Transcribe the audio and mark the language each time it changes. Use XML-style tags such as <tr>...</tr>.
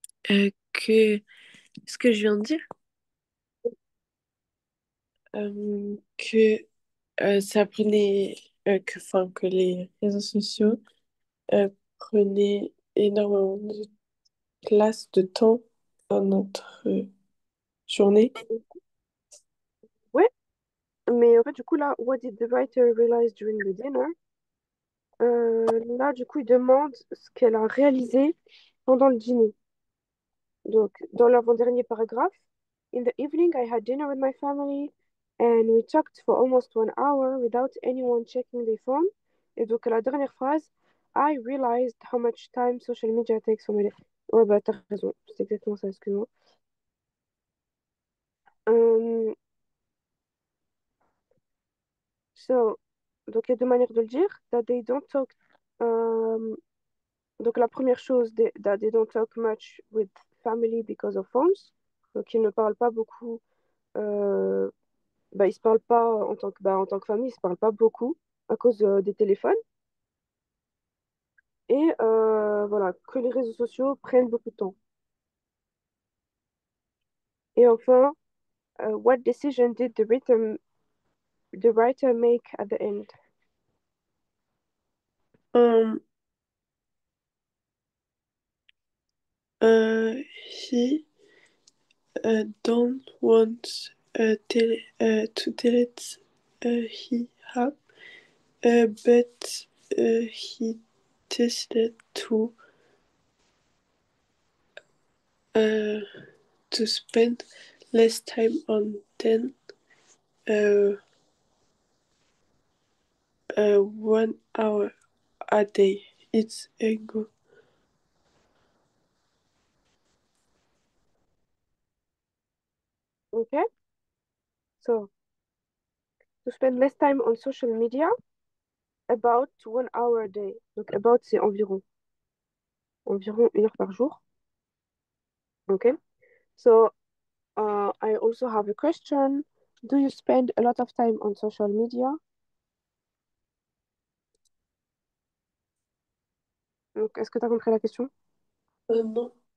<fr>Euh, que ce que je viens de dire, que ça prenait, enfin, que les réseaux sociaux prenaient énormément de place, de temps dans notre journée. Ouais, mais en fait, du coup, là,</fr> <en>what did the writer realize during the dinner?</en> <fr>Là, du coup, il demande ce qu'elle a réalisé pendant le dîner. Donc, dans l'avant-dernier paragraphe,</fr> <en>In the evening, I had dinner with my family and we talked for almost 1 hour without anyone checking their phone.</en> <fr>Et donc, la dernière phrase,</fr> <en>I realized how much time social media takes for my day.</en> <fr>Ouais, bah, t'as raison, c'est exactement ça, excuse-moi. Euh, so, donc, il y a deux manières de le dire.</fr> <en>That they don't talk.</en> <fr>euh, donc, la première chose,</fr> <en>that they don't talk much with family because of phones.</en> <fr>Donc, ils ne parlent pas beaucoup. euh, Bah, ils se parlent pas en tant que famille, ils se parlent pas beaucoup à cause des téléphones. Et voilà, que les réseaux sociaux prennent beaucoup de temps. Et enfin,</fr> <en>what decision did the writer make at the end? Um, he don't want to delete his app, but he decided uh, to spend less time on than uh, 1 hour a day. It's a go. Okay, so to spend less time on social media, about 1 hour a day.</en> <fr>Donc about c'est environ 1 heure par jour.</fr> <en>Okay, so I also have a question. Do you spend a lot of time on social media?</en> <fr>Donc, est-ce que tu as compris la question? Non.</fr>